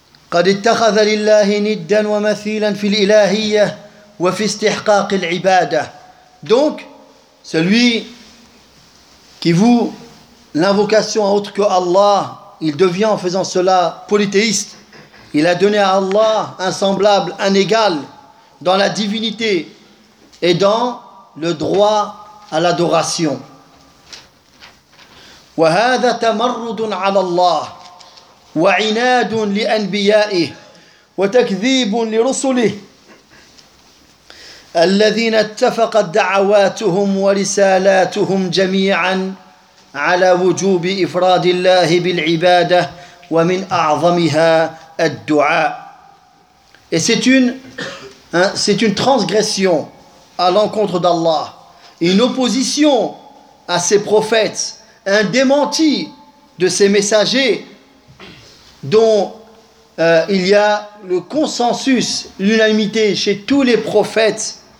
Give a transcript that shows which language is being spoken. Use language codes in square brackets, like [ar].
[ar] قد اتخذ لله ندا ومثيلا في الإلهية وفي استحقاق العبادة. [fr] Donc celui qui voue l'invocation à autre que Allah, il devient en faisant cela polythéiste. Il a donné à Allah un semblable, un égal dans la divinité et dans le droit à l'adoration. [ar] وهذا تمرد على الله وعناد لأنبيائه وتكذيب لرسله الذين اتفقت دعواتهم ورسالاتهم جميعا على وجوب إفراد الله بالعبادة ومن أعظمها الدعاء. [fr] Et c'est une transgression à l'encontre d'Allah, une opposition à ses prophètes, un démenti de ses messagers, dont il y a le consensus, l'unanimité chez tous les prophètes.